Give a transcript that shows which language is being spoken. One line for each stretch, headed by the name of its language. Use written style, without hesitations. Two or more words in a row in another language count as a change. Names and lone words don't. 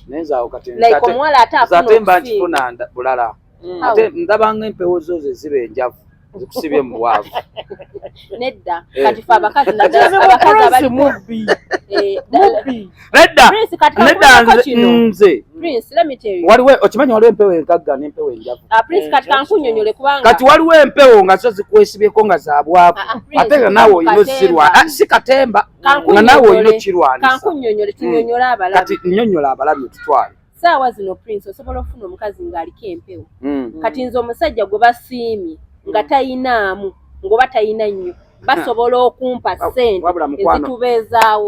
Ganda: nenzaawo kati like omuwala ate afuna nkifuna bulala ate ndabanga empewo zo ze ziba enjavu zikusibye mu bwavu nedda kati fe abakazi abakazi abali mubbi nze
English: Prince let me tell you
Ganda: waliwo okimanyi waliwo empewo enkagga n'empewo enjavu Prince kati kankunnyonnyole kubanga kati waliwo empewo nga zo zikwesibyeko nga za bwavu ate nga naawe olina osirwana si katemba nga naawe olina okirwanisa kankunnyonnyole tunyonnyola abalabi kati nnyonnyola abalabi otutwale saawa zino Prince osobola okufuna omukazi ng'aliko empewo kati nze omusajja gwe basiimye nga tayinaamu ng'oba tayina nnyo basobola okumpa ssente ezitubeezaawo